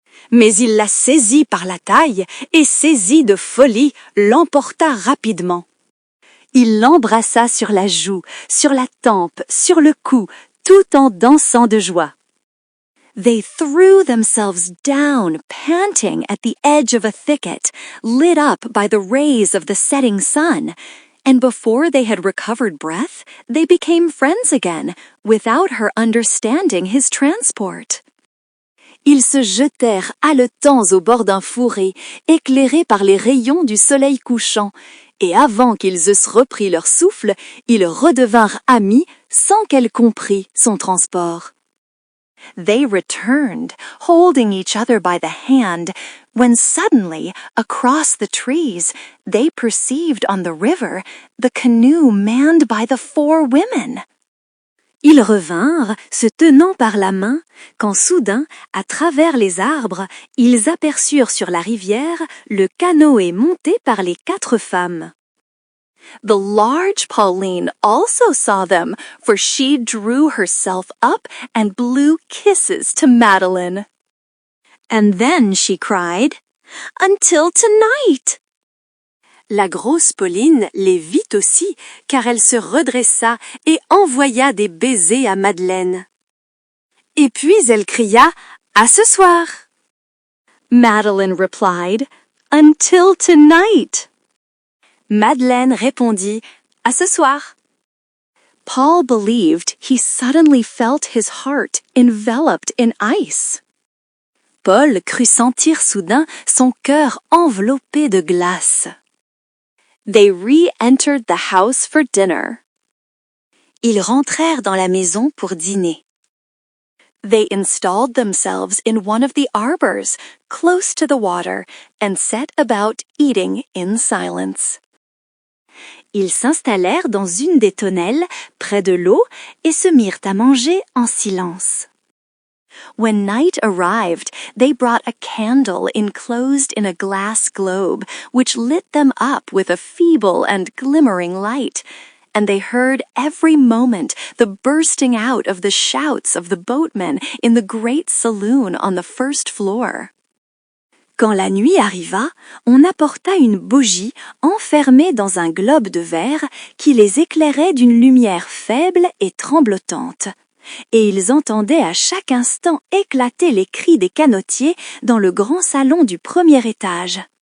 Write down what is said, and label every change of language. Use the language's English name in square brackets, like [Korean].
[French] Mais il la saisit par la taille et, saisi de folie, l'emporta rapidement. Il l'embrassa sur la joue, sur la tempe, sur le cou, tout en dansant de joie. [English] They threw themselves down, panting at the edge of a thicket, lit up by the rays of the setting sun, and before they had recovered breath, they became friends again, without her understanding his transport. [French] Ils se jetèrent haletants au bord d'un fourré, éclairés par les rayons du soleil couchant, et avant qu'ils eussent repris leur souffle, ils redevinrent amis sans qu'elle comprît son transport. [English] They returned, holding each other by the hand, when suddenly, across the trees, they perceived on the river the canoe manned by the 4 women. [French] Ils revinrent, se tenant par la main, quand soudain, à travers les arbres, ils aperçurent sur la rivière le canoë monté par les 4 femmes. [English] The large Pauline also saw them, for she drew herself up and blew kisses to Madeline. And then she cried, "Until tonight!" [French] La grosse Pauline les vit aussi, car elle se redressa et envoya des baisers à Madeleine. Et puis elle cria, "À ce soir!" [English] Madeline replied, "Until tonight!" [French] Madeleine répondit, "À ce soir." [English] Paul believed he suddenly felt his heart enveloped in ice. [French] Paul crut sentir soudain son cœur enveloppé de glace. [English] They re-entered the house for dinner. [French] Ils rentrèrent dans la maison pour dîner. [English] They installed themselves in one of the arbors, close to the water, and set about eating in silence. [French] Ils s'installèrent dans une des tonnelles, près de l'eau, et se mirent à manger en silence. [English] When night arrived, they brought a candle enclosed in a glass globe, which lit them up with a feeble and glimmering light, and they heard every moment the bursting out of the shouts of the boatmen in the great saloon on the first floor. [French] Quand la nuit arriva, on apporta une bougie enfermée dans un globe de verre qui les éclairait d'une lumière faible et tremblotante. Et ils entendaient à chaque instant éclater les cris des canotiers dans le grand salon du premier étage.